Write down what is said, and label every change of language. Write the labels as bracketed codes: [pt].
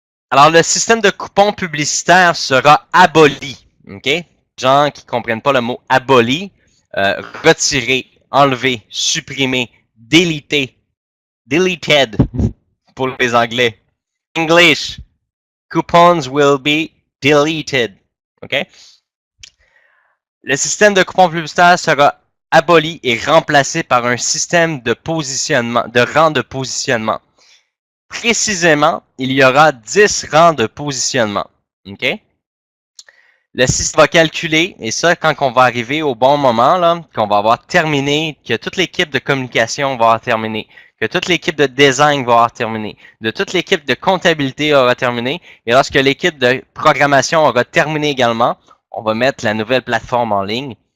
[fr] Alors, le système de coupons publicitaires sera aboli. OK? Les gens qui ne comprennent pas le mot aboli, retirer, enlever, supprimer, deleted pour les Anglais. [en] English, coupons will be deleted. [fr] OK? Le système de coupons publicitaires sera aboli et remplacé par un système de positionnement, de rang de positionnement. Précisément, il y aura 10 rangs de positionnement. OK? Le système va calculer, et ça, quand on va arriver au bon moment, là, qu'on va avoir terminé, que toute l'équipe de communication va avoir terminé, que toute l'équipe de design va avoir terminé, de toute l'équipe de comptabilité aura terminé, et lorsque l'équipe de programmation aura terminé également, on va mettre la nouvelle plateforme en ligne.